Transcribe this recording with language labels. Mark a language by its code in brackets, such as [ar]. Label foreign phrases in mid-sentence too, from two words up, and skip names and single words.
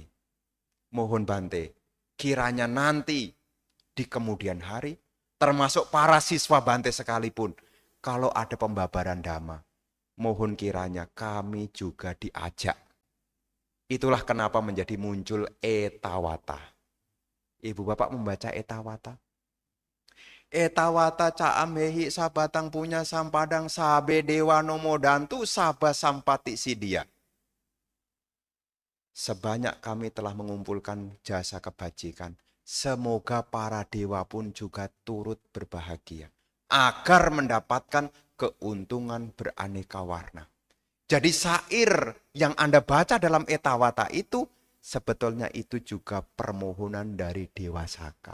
[id] Mohon Bante, kiranya nanti di kemudian hari, termasuk para siswa Bante sekalipun, kalau ada pembabaran dhamma, mohon kiranya kami juga diajak. Itulah kenapa menjadi muncul etawata. Ibu bapak membaca etawata? [pi] Etawata caamehi sabatang punya sampadang sabe dewa nomodantu sabah sampati sidia. [id] Sebanyak kami telah mengumpulkan jasa kebajikan, semoga para dewa pun juga turut berbahagia, agar mendapatkan keuntungan beraneka warna. Jadi syair yang Anda baca dalam etawata itu, sebetulnya itu juga permohonan dari Dewa Saka.